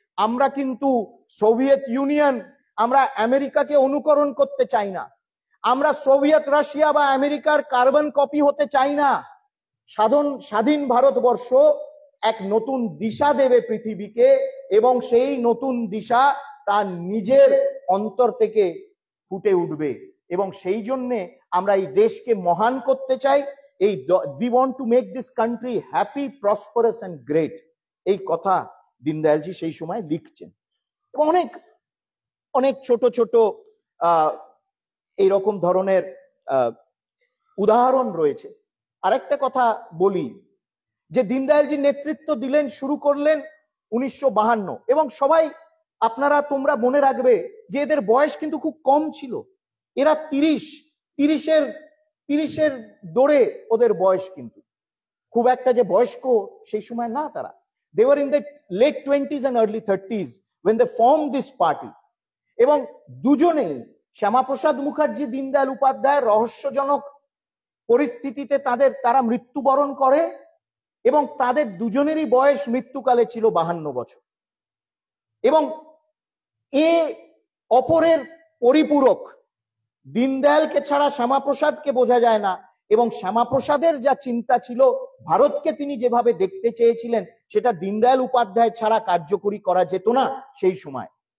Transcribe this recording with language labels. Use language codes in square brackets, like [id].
[bn] আমরা কিন্তু Soviet union, আমরা আমেরিকাকে অনুকরণ করতে চাই না, আমরা সোভিয়েত রাশিয়া বা আমেরিকার কার্বন কপি হতে চাই না। স্বাধীন ভারতবর্ষ এক নতুন দিশা দেবে পৃথিবীকে, এবং সেই নতুন দিশা তার নিজের অন্তর থেকে ফুটে উঠবে, এবং সেই জন্য আমরা এই দেশকে মহান করতে চাই। [en] we want to make this country happy, prosperous and great, [bn] এই কথা দীনদয়ালজি সেই সময় লিখছেন। এবং অনেক অনেক ছোট ছোট এইরকম ধরনের উদাহরণ রয়েছে। আরেকটা কথা বলি, যে দীনদয়ালজি নেতৃত্ব দিলেন, শুরু করলেন 1952, এবং সবাই তোমরা মনে রাখবে যে এদের বয়স কিন্তু খুব কম ছিল, এরা 30-এর দৌড়ে ওদের বয়স, কিন্তু খুব একটা যে বয়স্ক সেই সময় না তারা। [en] they were in the late 20s and early 30s when they formed this party। [bn] এবং দুজনেই, শ্যামাপ্রসাদ মুখার্জি, দীনদয়াল উপাধ্যায়, রহস্যজনক পরিস্থিতিতে তারা মৃত্যুবরণ করে, এবং তাদের দুজনেরই বয়স মৃত্যুকালে ছিল 52 বছর। এবং অপরের পরিপূরক, দীনদয়ালকে ছাড়া শ্যামাপ্রসাদকে বোঝা যায় না, এবং শ্যামাপ্রসাদের যা চিন্তা ছিল, ভারতকে তিনি যেভাবে দেখতে চেয়েছিলেন, সেটা দীনদয়াল উপাধ্যায় ছাড়া কার্যকরী করা যেত না সেই সময়।